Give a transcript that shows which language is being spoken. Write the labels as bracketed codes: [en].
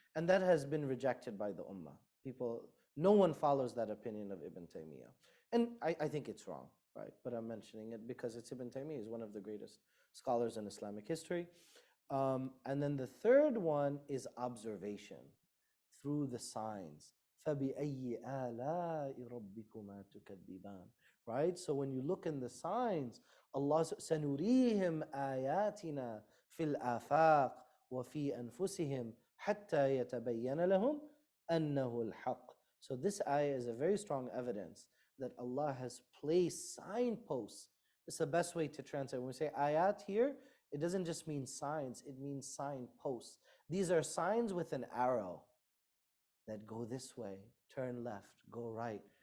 [en] And that has been rejected by the Ummah. No one follows that opinion of Ibn Taymiyyah. And I think it's wrong, right? But I'm mentioning it because it's Ibn Taymiyyah. He's one of the greatest scholars in Islamic history. And then the third one is observation through the signs. [ar] فَبِأَيِّ آلَاءِ رَبِّكُمَا تُكَذِّبَانِ. [en] Right? So when you look in the signs, Allah [ar] سَنُرِيهِمْ آيَاتِنَا فِي الْآفَاقِ وَفِي أَنفُسِهِمْ حَتَّى يَتَبَيَّنَ لَهُمْ أَنَّهُ الْحَقِّ. [en] So this ayah is a very strong evidence that Allah has placed signposts. It's the best way to translate. When we say ayat here, it doesn't just mean signs, it means signposts. These are signs with an arrow that go this way, turn left, go right.